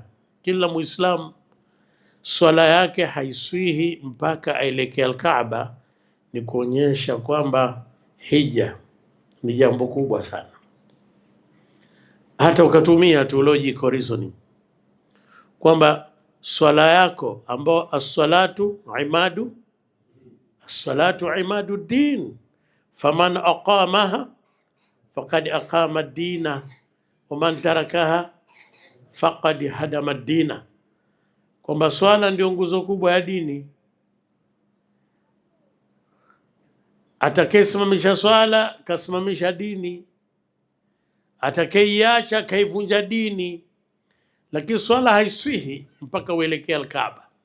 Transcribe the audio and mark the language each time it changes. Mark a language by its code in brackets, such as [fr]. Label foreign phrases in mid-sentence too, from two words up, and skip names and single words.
[sw] Kila Muislamu swala yake haiswihi mpaka aelekea Al-Kaaba. Ni kuonyesha kwamba hija ni jambo kubwa sana. Hata ukatumia tu [en] logical reasoning [sw] kwamba swala yako ambao [ar] الصلاة عماد الدين فمن أقامها فقد أقام الدين ومن تركها فقد هدم الدين, [sw] kwamba swala ndio nguzo kubwa ya dini. Atakayesimamisha swala kasimamisha dini, atakayeiacha kaivunja dini. Lakini swala haiswihi mpaka uelekea Al-Kaaba.